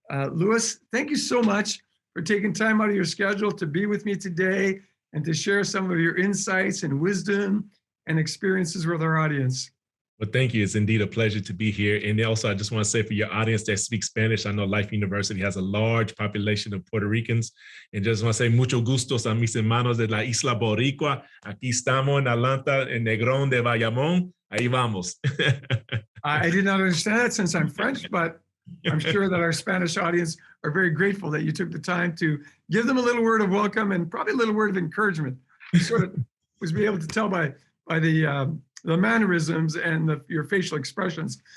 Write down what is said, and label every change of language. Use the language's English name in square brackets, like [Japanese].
[English] Louis, thank you so much for taking time out of your schedule to be with me today and to share some of your insights and wisdom and experiences with our audience. Well, thank you. It's indeed a pleasure to be here. And also, I just want to say for your audience that speaks Spanish, I know Life University has a large population of Puerto Ricans. And just want to say [Spanish] mucho gustos a mis hermanos de la Isla Boricua. Aquí estamos en Atlanta, en Negron de Bayamón. Ahí vamos. [English] I did not understand that since I'm French, but I'm sure that our Spanish audience are very grateful that you took the time to give them a little word of welcome and probably a little word of encouragement. You sort of was be able to tell by the mannerisms and your facial expressions.